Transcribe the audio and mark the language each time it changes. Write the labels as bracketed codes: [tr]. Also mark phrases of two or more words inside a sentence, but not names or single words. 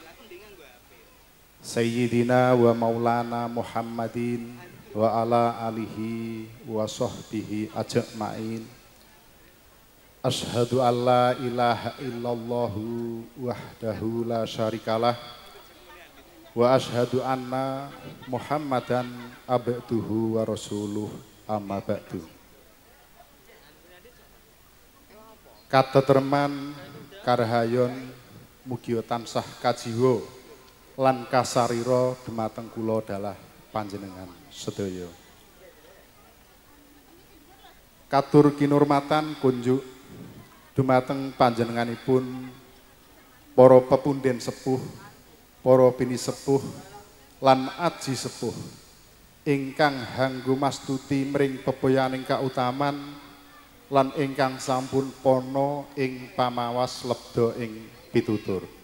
[ar] سيدنا ومولانا محمد وعلى آله وصحبه أجمعين. أشهد أن لا إله إلا الله وحده لا شريك له وأشهد أن محمدا عبده ورسوله أما بعد. [jv] Kateterman karahayon mugia tansah kajiwa lan kasarira dumateng kula dalah panjenengan sedaya. Katur kinurmatan kunjuk dumateng panjenenganipun para pepunden sepuh, para bini sepuh lan aji sepuh ingkang hanggo mastuti mring pepoyaning kautaman lan ingkang sampun pono ing pamawas lebda ing pitutur.